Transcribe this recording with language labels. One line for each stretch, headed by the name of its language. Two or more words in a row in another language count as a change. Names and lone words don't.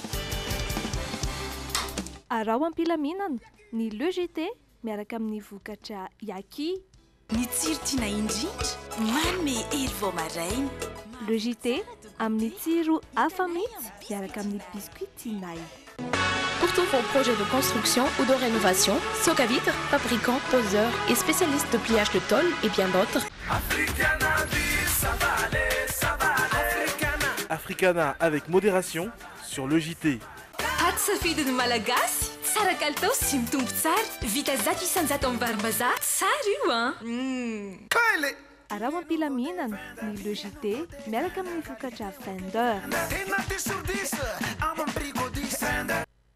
Malagasy: Arao ampilaminana ny Logité miaraka amin'ny vokatra Yaki. Ny tsiro tiana indrindra, manome hery vao maraina. Le JT amin'ny tsiro hafa mihitsy miaraka amin'ny biscuit Tinay.
French: Pour tous vos projets de construction ou de rénovation, Socavitre, fabricant, poseur et spécialiste de pliage de tôle et bien d'autres. Africana avec modération sur le JT.
Malagasy: Paty safidiny malagasy tsara kalitao sy mitombo tsara vita zato isanjato amin'ny varim-bazaha tsara io a Kale araha mampilaminana ny Le JT miaraka amin'ny vokatra Fender.